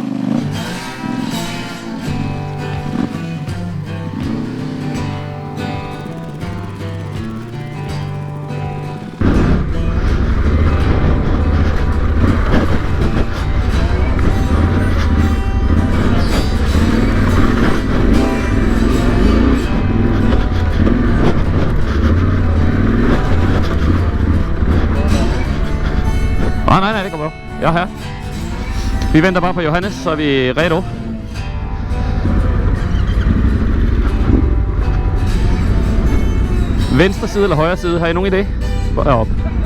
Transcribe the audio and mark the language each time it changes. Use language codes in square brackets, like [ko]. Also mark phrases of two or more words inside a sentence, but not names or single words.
[da] Nej, det går bra. Jeg er her. Vi venter bare på Johannes, så er vi redo. Venstre side eller højre side, har I nogen idé? Heroppe.